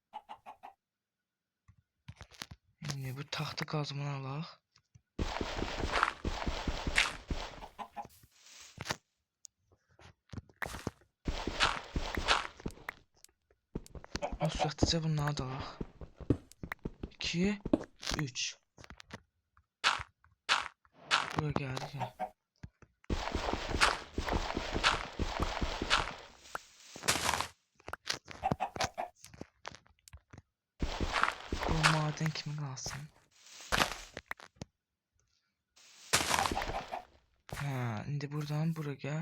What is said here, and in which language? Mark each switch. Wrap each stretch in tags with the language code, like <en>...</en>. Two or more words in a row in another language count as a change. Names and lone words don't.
<az>İndi bu taxta qazmanı alaq. O sürətcə bunları da alaq. 2, 3.</az> <tr>buraya geldik ya. Bu maden kimi kalsın?</tr> <az>Ha, indi buradan buraya.</az>